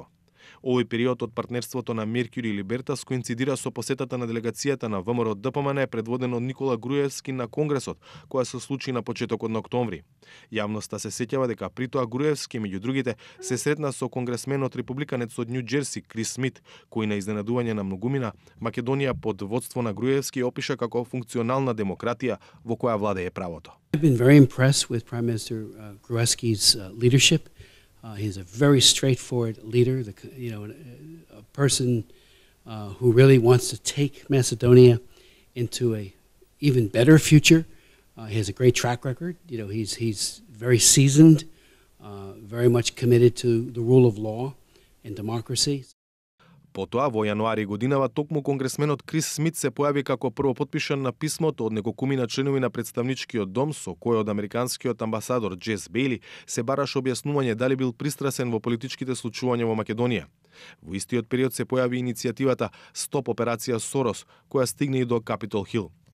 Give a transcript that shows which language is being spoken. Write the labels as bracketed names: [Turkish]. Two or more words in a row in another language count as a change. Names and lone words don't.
[Macedonian] Овој период од партнерството на Меркјури и Либертас коинцидира со посетата на делегацијата на ВМРО ДПМН предводена од Никола Груевски на Конгресот, која се случи на почетокот на октомври. Јавноста се сеќава дека при тоа Груевски, меѓу другите, се сретна со конгресменот републиканец од Њу Џерси Крис Смит, кој на изненадување на многумина Македонија под водство на Груевски опиша како функционална демократија во која владее правото. [English] I've been very impressed with Prime Minister Gruevski's leadership. He's a very straightforward leader, a person who really wants to take Macedonia into a even better future. He has a great track record. He's very seasoned, very much committed to the rule of law and democracy. [Macedonian] Потоа, во јануари годинава, токму конгресменот Крис Смит се појави како првопотпишан на писмото од неколкумина членови на представничкиот дом, со кој од американскиот амбасадор Джес Бејли се бараше објаснување дали бил пристрасен во политичките случувања во Македонија. Во истиот период се појави иницијативата Стоп операција Сорос, која стигне и до Капитол Хил.